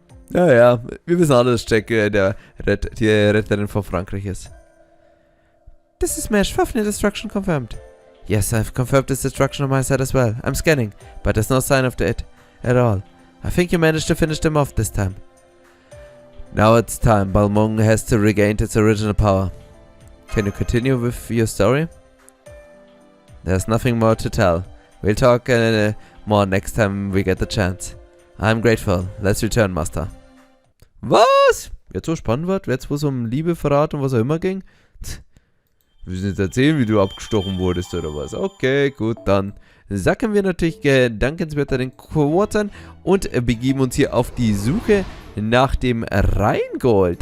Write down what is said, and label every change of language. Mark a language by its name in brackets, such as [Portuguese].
[German] Ja, wir wissen alle, dass Jack die Retterin von Frankreich ist. [English] This is Smash. Fafnir destruction confirmed. Yes, I've confirmed this destruction on my side as well. I'm scanning, but there's no sign of it at all. I think you managed to finish them off this time. Now it's time. Balmung has to regain its original power. Can you continue with your story? There's nothing more to tell. We'll talk more next time we get the chance. I'm grateful. Let's return, Master. [German] Was? Jetzt so spannend wird? Jetzt wo es um Liebe, Verrat und was auch immer ging? Wir müssen jetzt erzählen, wie du abgestochen wurdest oder was. Okay, gut, dann sacken wir natürlich dankenswert den Quartern und begeben uns hier auf die Suche nach dem Rheingold.